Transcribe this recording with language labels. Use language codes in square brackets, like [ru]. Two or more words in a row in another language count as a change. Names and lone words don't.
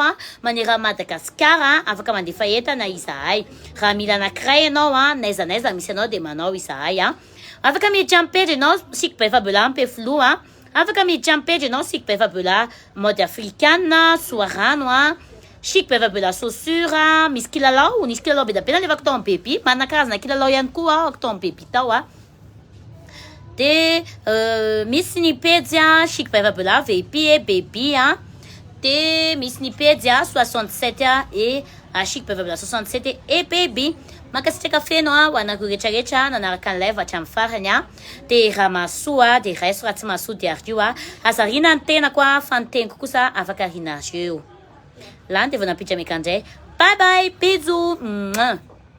[mg] manera Madagasikara afaka mandefa entana izahay raha mila anankiray anao naiza misy anao de manao izahay afaka miditra ampejy anao Chic by Fabiola ampefilo afaka miditra ampejy anao Chic by Fabiola [fr] mode africaine [mg] soarano Chic by Fabiola chaussure misy kilalao be da be nalevako tao amin'ny baby manana karazana kilalao ihany koa ako tao amin'ny baby tao de misy ny pejy Chic by Fabiola VIP et baby de misy ny pejy 67 et Chic by Fabiola 67 et baby makasitraka feno ho anareo rehetrarehetra nanaraka ny live hatramin'ny farany de raha masoa de raiso raha tsy masoa de ario azarina ny tenako fa ny teniko kosa afaka arinareo lany de vao nampitra mekandray [en] bye bye [mg] bisous